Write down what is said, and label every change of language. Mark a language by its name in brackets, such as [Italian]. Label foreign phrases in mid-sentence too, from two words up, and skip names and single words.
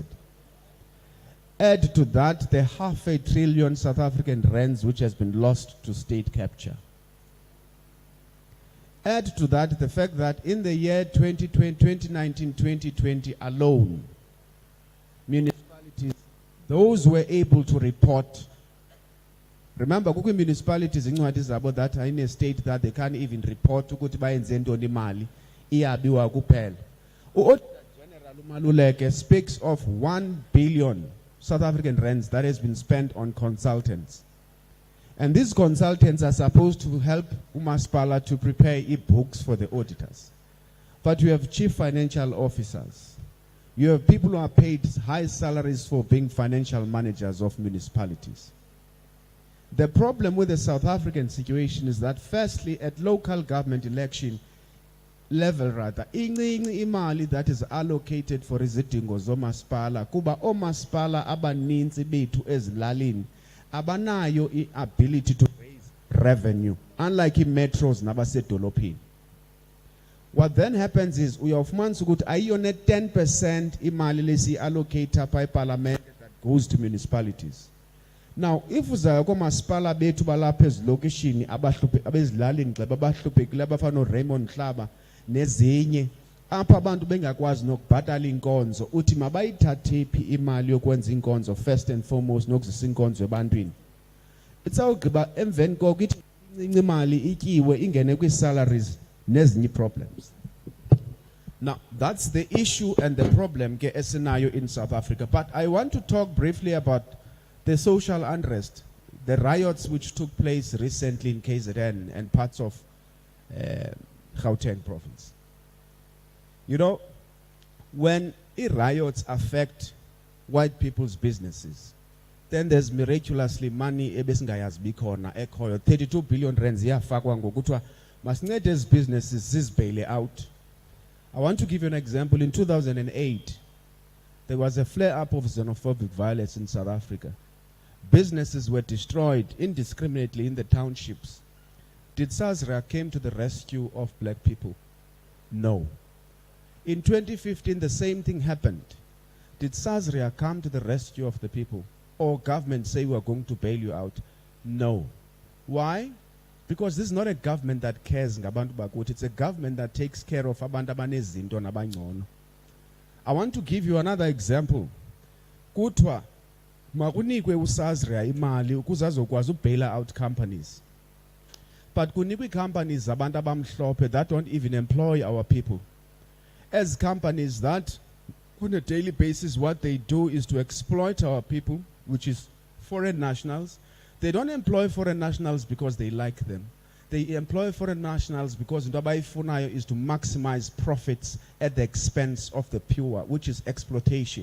[English] Add to that the 500 billion South African rands which has been lost to state capture. Add to that the fact that in the year 2019-2020 alone, municipalities, those were able to report. Remember, [Xhosa] kukwi municipalities incwadi zabo [English] that are in a state that they can't even report [Xhosa] ukuthi bayenze ntoni imali iyabiwa kuphela. [English] U-Auditor General uMaluleke speaks of 1 billion South African rands that has been spent on consultants. And these consultants are supposed to help uMasipala to prepare e-books for the auditors. But you have chief financial officers. You have people who are paid high salaries for being financial managers of municipalities. The problem with the South African situation is that firstly, at local government election level rather, imali that is allocated for [Xhosa] izidingo zomasipala, kuba omasipala abaninzi bethu ezilalini abanayo [English] ability to raise revenue, unlike metros nabasedolophini. What then happens is [Xhosa] uyafumanisa ukuthi ayiyona [English] 10% [Xhosa] imali lesi [English] allocate by parliament that goes to municipalities. [Xhosa] Now, if uzaya komasipala bethu balapha ezilokishini abezilalini gxeba abahluphekile abafana Raymond Hlaba nezinye apha abantu bengakwazi nokubhatala inkonzo uthi mabayithathe phi imali yokwenza inkonzo [English] first and foremost [Xhosa] nokuzisa inkonzo ebantwini. Itsawugqiba emveni koko ithi incinci imali ityiwe ingene kwi-salaries nezinye problems. [English] Now, that's the issue and the problem [Xhosa] ke esinayo [English] in South Africa. But I want to talk briefly about the social unrest, the riots which took place recently in KZN and parts of Gauteng province. You know, when riots affect white people's businesses, then there's miraculously money [Xhosa] ebesingayazi bikhona ekhoyo [English] 32 billion rands [Xhosa] iyafakwa ngokuthiwa masincede ezi [English] businesses zizibhele out. I want to give you an example. In 2008, there was a flare-up of xenophobic violence in South Africa. Businesses were destroyed indiscriminately in the townships. Did SASRA came to the rescue of black people? No. In 2015, the same thing happened. Did SASRA come to the rescue of the people? Or government say we are going to bail you out? No. Why? Because this is not a government that cares [Xhosa] ngabantu bakuthi. [English] It's a government that takes care of [Xhosa] abantu abanezinto nabangcono. [English] I want to give you another example. [Xhosa] Kuthiwa makunikwe uSASRA imali ukuze azokwazi ubail out companies. [English] But kunikwe companies [Xhosa] zabantu abamhlophe [English] that don't even employ our people. As companies that on a daily basis what they do is to exploit our people, which is foreign nationals. They don't employ foreign nationals because they like them. They employ foreign nationals because [Xhosa] into abayifunayo [English] is to maximize profits at the expense of the poor, which is exploitation.